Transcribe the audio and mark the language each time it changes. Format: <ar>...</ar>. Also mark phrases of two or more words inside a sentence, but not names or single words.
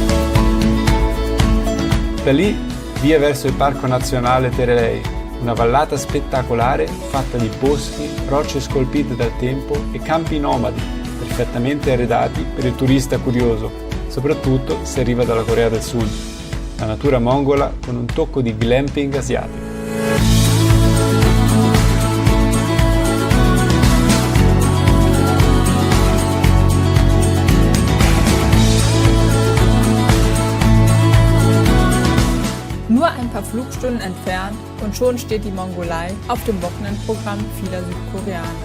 <it>Da lì, via verso il Parco Nazionale Terelei, una vallata spettacolare fatta di boschi, rocce scolpite dal tempo e campi nomadi, perfettamente arredati per il turista curioso, soprattutto se arriva dalla Corea del Sud. La natura mongola con un tocco di glamping asiatico.</it> <de>Nur ein paar Flugstunden entfernt und schon steht die Mongolei auf dem Wochenendprogramm vieler Südkoreaner.</de>